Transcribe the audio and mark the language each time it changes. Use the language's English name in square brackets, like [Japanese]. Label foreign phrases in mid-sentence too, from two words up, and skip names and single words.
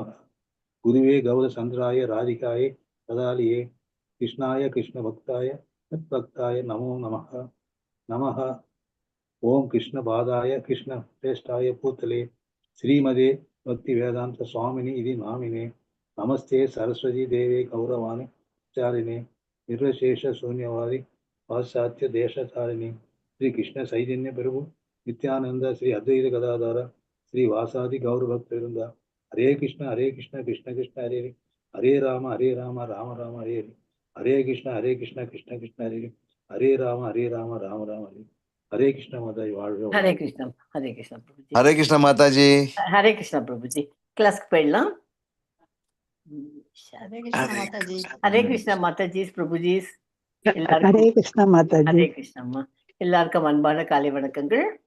[Sanskrit] गुरवे गौर चन्द्राय राधिकायै तदालये कृष्णाय कृष्ण भक्ताय तद्भक्ताय नमो नमः. नमः ॐ कृष्ण पादाय कृष्ण प्रेष्ठाय भूतले श्रीमते भक्ति वेदान्त स्वामिन् इति नामिने. नमस्ते सरस्वति देवे गौरवाणी चारिणे निर्वशेष शून्यवादी पाश्चात्य देशतारिणी श्री कृष्ण चैतन्य प्रभु नित्यानंद श्री अद्वैत गदाधर श्री वासादि गौरभक्त वृंदा. हरे कृष्ण कृष्ण कृष्ण हरे हरे राम राम राम हरे हरे. हरे कृष्ण कृष्ण कृष्ण हरे हरे राम राम राम हरे. [Hindi] हरे कृष्ण माताजी. [Tamil] வாழ்க. ஹரே கிருஷ்ணா. ஹரே கிருஷ்ணா பிரபுஜி. ஹரே கிருஷ்ண மாதாஜி. ஹரே கிருஷ்ணா பிரபுஜி. கிளாஸ்க்கு போயிடலாம். ஹரே கிருஷ்ணா மாதாஜிஸ் பிரபுஜிஸ். ஹரே கிருஷ்ணா மாதாஜி. ஹரே கிருஷ்ணம்மா. எல்லாருக்கும் அன்பான காலை வணக்கங்கள்.